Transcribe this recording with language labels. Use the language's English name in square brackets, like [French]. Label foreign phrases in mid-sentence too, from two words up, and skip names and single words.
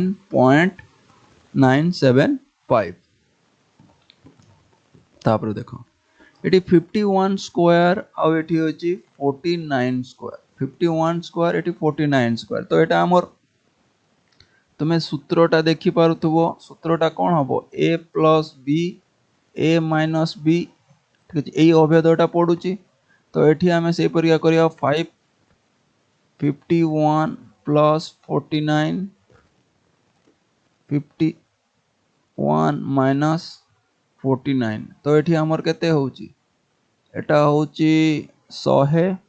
[Odia] 9.975 ତାପର ଦେଖ ଏଟି 51 ସ୍କୋୟାର ଆ ଏଟି ହେଉଛି 49 ସ୍କୋୟାର 51 ସ୍କୋୟାର ଏଟି 49 ସ୍କୋୟାର ତୋ ଏଟା ହମର ତୁମେ ସୂତ୍ରଟା ଦେଖି ପାରୁଥବ ସୂତ୍ରଟା କଣ ହବ [English] a plus b a minus b [Odia] ଠିକ୍ ଅଛି ଏଇ ଅଭେଦଟା ପଡୁଛି ତୋ ଏଠି ହମେ ସେ ପରିଆ କରିଆ 551 plus 49 51 minus 49 ତୋ ଏଠି ହମର କେତେ ହେଉଛି ଏଟା ହେଉଛି 100